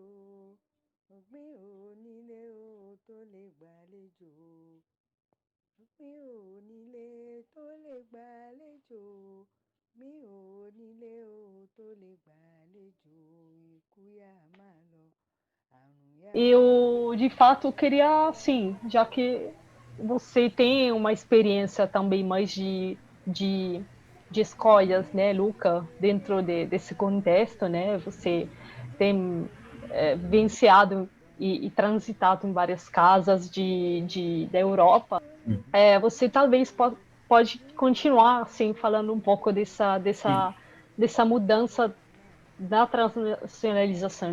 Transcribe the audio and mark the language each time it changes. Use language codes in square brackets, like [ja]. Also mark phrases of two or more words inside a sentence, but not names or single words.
[yo] Òpin onílé o tó lè gbàlejò. Òpin onílé tó lè gbàlejò. Mi ò nílé o tó lè gbàlejò. Ikú yá máa lọ, àrùn yá máa lọ. [pt] Eu, de fato, queria, assim, já que você tem uma experiência também mais de escolhas, né, Luca, dentro desse contexto, né, você tem vivenciado e transitado em várias casas da Europa, você talvez pode continuar, assim, falando um pouco dessa mudança da transnacionalização.